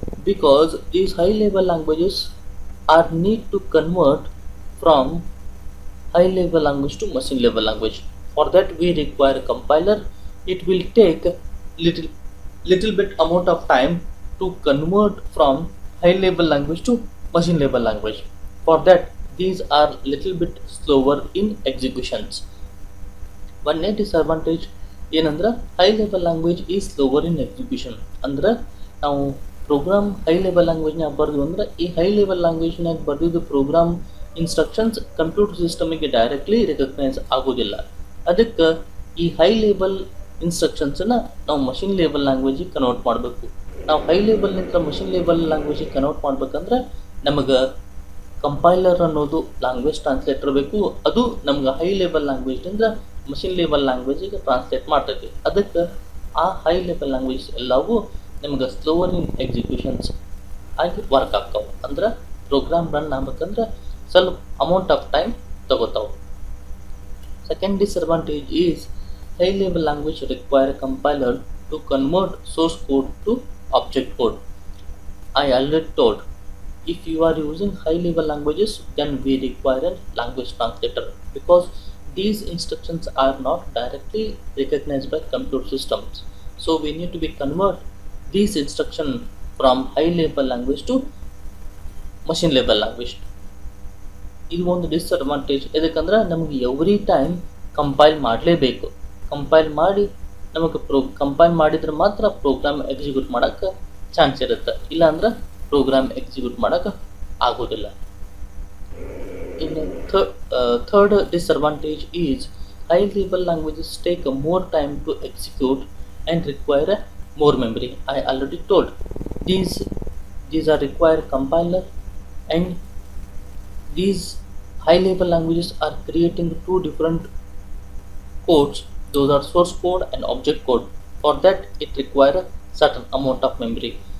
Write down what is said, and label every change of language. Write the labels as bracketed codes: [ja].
[en] Because these high level languages are need to convert from high level language to machine level language. For that we require a compiler. It will take little bit amount of time to convert from high level language to machine level language. For that these are little bit slower in executions. [kn] ಒಂದೇ disadvantage ಏನಂದ್ರೆ [en] High level language is slower in execution. [kn] ಅಂದ್ರೆ ನಾವು program high level ಲ್ಯಾಂಗ್ವೇಜ್ನಾಗ ಬರ್ದು ಅಂದ್ರೆ ಈ high level ಲ್ಯಾಂಗ್ವೇಜ್ನಾಗ ಬರ್ದಿದ್ದು program instructions computer ಸಿಸ್ಟಮಿಗೆ directly recognise ಆಗೋದಿಲ್ಲ. ಅದಕ್ಕೆ ಈ ಹೈ ಲೆವೆಲ್ ಇನ್ಸ್ಟ್ರಕ್ಷನ್ಸನ್ನು ನಾವು ಮಷಿನ್ ಲೆವೆಲ್ ಲ್ಯಾಂಗ್ವೇಜಿಗೆ ಕನ್ವರ್ಟ್ ಮಾಡಬೇಕು. ನಾವು ಹೈ ಲೆವೆಲ್ನಿಂದ ಮಷಿನ್ ಲೆವೆಲ್ ಲ್ಯಾಂಗ್ವೇಜಿಗೆ ಕನ್ವರ್ಟ್ ಮಾಡ್ಬೇಕಂದ್ರೆ ನಮಗೆ ಕಂಪೈಲರ್ ಅನ್ನೋದು ಲ್ಯಾಂಗ್ವೇಜ್ ಟ್ರಾನ್ಸ್ಲೇಟರ್ ಬೇಕು. ಅದು ನಮ್ಗೆ high level ಲ್ಯಾಂಗ್ವೇಜ್ನಿಂದ machine level ಲ್ಯಾಂಗ್ವೇಜಿಗೆ translate ಮಾಡ್ತೈತಿ. ಅದಕ್ಕೆ ಆ ಹೈ ಲೆವೆಲ್ ಲ್ಯಾಂಗ್ವೇಜ್ ಎಲ್ಲವೂ ನಿಮ್ಗೆ ಸ್ಲೋವರ್ ಇನ್ ಎಕ್ಸಿಕ್ಯೂಷನ್ಸ್ ಆಗಿ ವರ್ಕ್ ಆಗ್ತಾವೆ. ಅಂದ್ರೆ ಪ್ರೋಗ್ರಾಮ್ ರನ್ ಆಗ್ಬೇಕಂದ್ರೆ ಸ್ವಲ್ಪ amount of time ತಗೋತಾವೆ. [en] Second disadvantage is high level language require compiler to convert source code to object code. I already told, if you are using high level languages, then we require a language translator, because these instructions are not directly recognized by computer systems. So we need to be convert these instructions from high level language to machine level language. [kn] ಇದು ಒಂದು disadvantage. ಯಾಕಂದ್ರೆ ನಮಗೆ every time compile ಮಾಡಲೇಬೇಕು. Compile ಮಾಡಿ ನಮಗೆ compile ಮಾಡಿದ್ರೆ ಮಾತ್ರ program execute ಮಾಡೋಕ್ಕೆ ಚಾನ್ಸ್ ಇರುತ್ತೆ, ಇಲ್ಲಾಂದ್ರೆ ಪ್ರೋಗ್ರಾಮ್ ಎಕ್ಸಿಕ್ಯೂಟ್ ಮಾಡೋಕ್ಕೆ ಆಗೋದಿಲ್ಲ. [en] ಇನ್ನು third disadvantage is high level languages take more time to execute and require more memory. I already told, these are require compiler, and these high level languages are creating two different codes. Those are source code and object code. For that it require a certain amount of memory.